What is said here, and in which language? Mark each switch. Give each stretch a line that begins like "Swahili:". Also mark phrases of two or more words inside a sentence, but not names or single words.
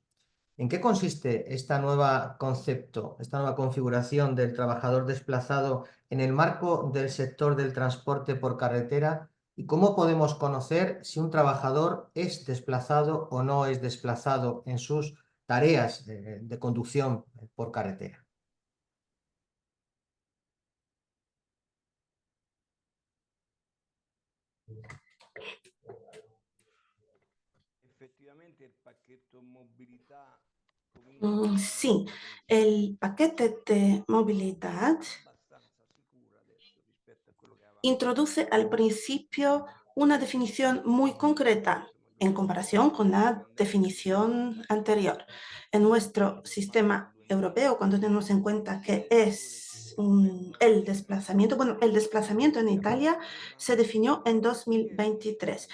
Spanish: ¿En qué consiste esta nueva concepto, esta nueva configuración del trabajador desplazado en el marco del sector del transporte por carretera? ¿Y cómo podemos conocer si un trabajador es desplazado o no es desplazado en sus tareas de conducción por carretera?
Italian: Effettivamente il pacchetto mobilità
Spanish: Sí, el paquete de movilidad
Italian: abbastanza sicura adesso rispetto a quello che avevamo
Spanish: introduce al principio una definición muy concreta en comparación con la definición anterior. En nuestro sistema europeo, cuando tenemos en cuenta que es el desplazamiento, bueno, el desplazamiento en Italia se definió en 2023.